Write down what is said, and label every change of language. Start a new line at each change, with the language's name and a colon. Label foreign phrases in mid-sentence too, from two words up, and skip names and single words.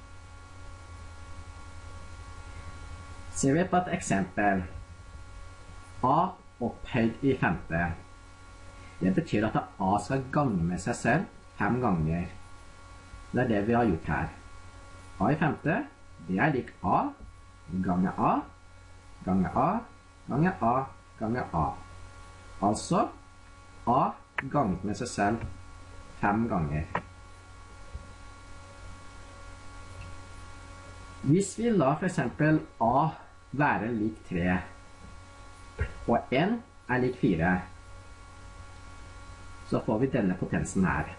Norwegian: Ser vi på et eksempel. A opphøyd i femte. Det betyr at A skal gange med seg selv 5 ganger. Det er det vi har gjort her. A i femte, det er lik A, gange A, gange A, gange A, gange A. Altså, A ganget med seg selv 5 ganger. Hvis vi la for eksempel A være lik 3, og N er lik 4, så får vi denne potensen her.